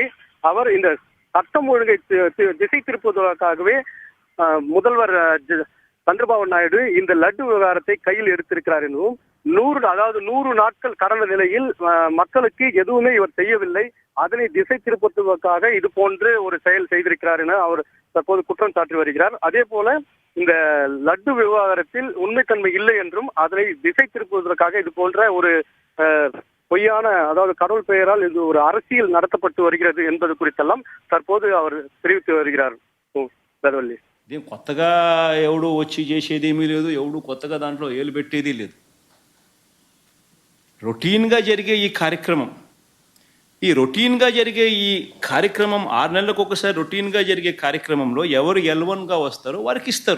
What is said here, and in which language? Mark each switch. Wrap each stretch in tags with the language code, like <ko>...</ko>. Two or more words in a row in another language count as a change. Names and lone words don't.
<ta>அவர் இந்த சட்டம் ஒழுங்கை திசை திருப்புவதற்காகவே முதல்வர் சந்திரபாபு நாயுடு இந்த லட்டு விவகாரத்தை கையில் எடுத்திருக்கிறார் எனவும், 100 நாட்கள் கடந்த நிலையில் மக்களுக்கு எதுவுமே இவர் செய்யவில்லை, அதனை திசை திருப்புவதற்காக இது போன்று ஒரு செயல் செய்திருக்கிறார் என அவர் தற்போது குற்றம் சாட்டி வருகிறார். அதே போல இந்த லட்டு விவகாரத்தில் உண்மைத்தன்மை இல்லை என்றும், அதனை திசை திருப்புவதற்காக இது போன்ற ஒரு பொய்யான, அதாவது கடவுள் பெயரால் இது ஒரு அரசியல் நடத்தப்பட்டு வருகிறது என்பது குறித்தெல்லாம் தற்போது அவர் தெரிவித்து வருகிறார். வேறுவள்ளி,</ta> <te>కొత్తగా ఎవడు వచ్చి చేసేది ఏమీ లేదు, ఎవడు కొత్తగా దాంట్లో ఏలు పెట్టేది లేదు. రొటీన్గా జరిగే ఈ కార్యక్రమం 6 నెలలకు ఒకసారి రొటీన్గా జరిగే కార్యక్రమంలో ఎవరు L1గా వస్తారో వారికి ఇస్తారు.</te>